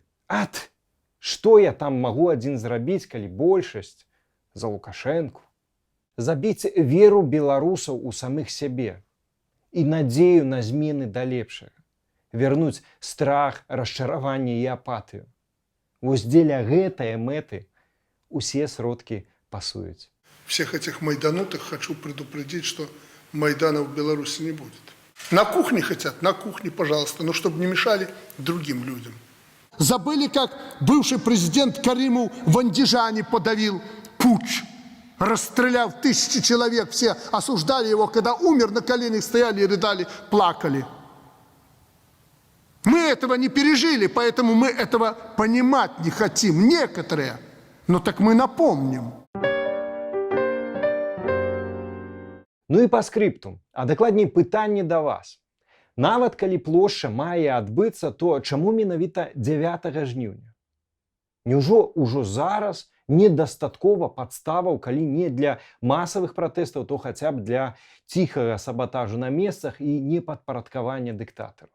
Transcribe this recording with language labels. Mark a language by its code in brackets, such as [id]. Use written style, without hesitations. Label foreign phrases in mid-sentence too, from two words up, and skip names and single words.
[be] Ат, што я там магу адзін зрабіць, калі большасць за Лукашэнку? Забіць веру беларусаў у самых сябе і надзею на змены да лепшага. Вярнуць страх, расчараванне і апатыю. Вось дзеля гэтай мэты усе сродкі пасуюць. [ru] Всех этих майданутых хочу предупредить, что Майдана в Беларуси не будет. На кухне хотят, на кухне, пожалуйста, но чтобы не мешали другим людям. Забыли, как бывший президент Каримов в Андижане подавил путч, расстреляв тысячи человек, все осуждали его, когда умер, на коленях стояли и рыдали, плакали. Мы этого не пережили, поэтому мы этого понимать не хотим, некоторые. Но так мы напомним. [be] Ну і па скрыптум, а дакладней пытанне да вас. Нават калі плошча мае адбыцца, то чаму менавіта 9 жніўня? Няўжо ўжо зараз недастаткова падставаў, калі не для масавых пратэстаў, то хаця б для ціхага сабатажу на месцах і непадпарадкавання дыктатару?